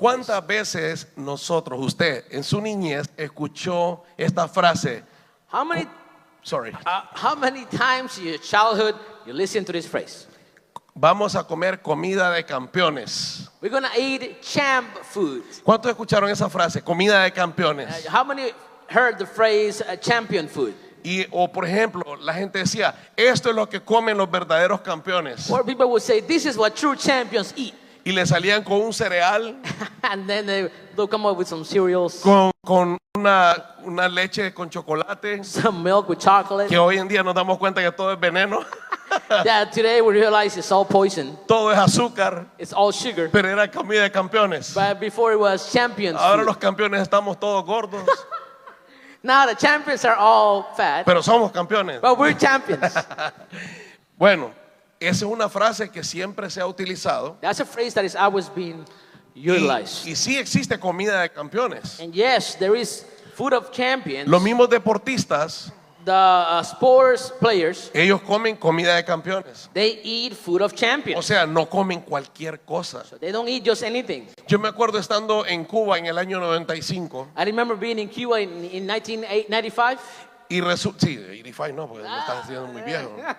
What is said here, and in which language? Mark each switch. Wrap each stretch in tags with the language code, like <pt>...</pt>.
<es>¿Cuántas veces nosotros, usted, en su niñez, escuchó esta frase?</es> <en>How many Sorry. how many times in your childhood you listen to this phrase?</en> <es>Vamos a comer comida de campeones.</es> <en>We're gonna eat champ food.</en> <es>¿Cuántos escucharon esa frase? Comida de campeones.</es> <en>How many heard the phrase champion food?</en> <es>O por ejemplo, la gente decía, esto es lo que comen los verdaderos campeones.</es> <en>Or people would say, this is what true champions eat.</en> <es>Y le salían con un cereal,</es> <en>And then they'll come up with some cereals,</en> <es>con una leche con chocolate,</es> <en>some milk with chocolate.</en> <es>que hoy en día nos damos cuenta que todo es veneno,</es> <en>That today we realize it's all poison.</en> <es>todo es azúcar,</es> <en>It's all sugar.</en> <es>pero era comida de campeones.</es> <en>But before it was champions</en> <es>Ahora</es> <en>food.</en> <es>los campeones estamos todos gordos,</es> <en>Now the champions are all fat,</en> <es>pero somos campeones.</es> <en>but we're champions.</en> <es>Bueno, esa es una frase que siempre se ha utilizado.</es> <en>That's a phrase that is always being utilized.</en> <es>Y sí existe comida de campeones.</es> <en>And yes, there is food of champions.</en> <es>Los mismos deportistas,</es> <en>The sports players,</en> <es>ellos comen comida de campeones.</es> <en>they eat food of</en> <es>O</es> <en>champions.</en> <es>sea, no comen cualquier cosa.</es> <en>So they don't eat just anything.</en> <es>Yo me acuerdo estando en Cuba en el año 95</es> <en>I remember being in Cuba in 1995.</en> <es>y resulta, sí, 85 no, porque me estás haciendo muy viejo.</es>